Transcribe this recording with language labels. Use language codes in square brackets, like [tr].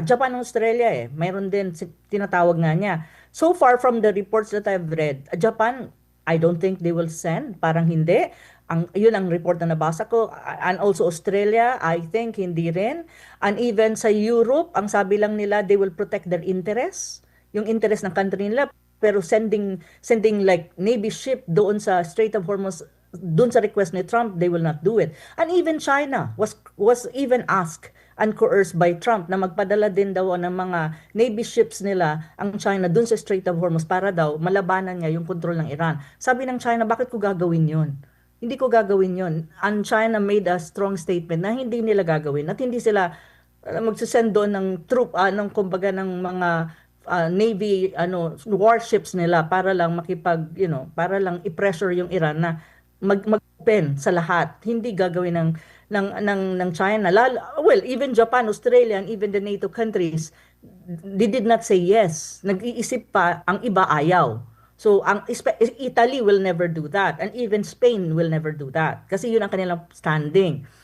[tl] Australia mayroon din tinatawag nga niya. [en] So far from the reports that I've read, Japan, I don't think they will send. [tl] Parang hindi. Yun ang report na nabasa ko. [en] And also Australia, I think [tl] hindi rin. [en] And even sa Europe, [tl] ang sabi lang nila, [en] they will protect their interests. [tl] Yung interest ng country nila. [en] Pero sending like Navy ship doon sa Strait of Hormuz, doon sa request ni Trump, they will not do it. And even China was even asked and coerced by Trump [tl] na magpadala din daw ng mga Navy ships nila ang China doon sa Strait of Hormuz para daw malabanan niya yung kontrol ng Iran. Sabi ng China, bakit ko gagawin yun? Hindi ko gagawin yun. [en] And China made a strong statement [tl] na hindi nila gagawin at hindi sila magsisend doon ng troop, kumbaga ng mga Navy warships nila para lang para lang i-pressure yung Iran na mag-open sa lahat. Hindi gagawin ng China. [en] Even Japan, Australia, and even the NATO countries, they did not say yes. [tl] Nag-iisip pa, ang iba ayaw. [en] So, Italy will never do that. And even Spain will never do that. [tl] Kasi yun ang kanilang standing.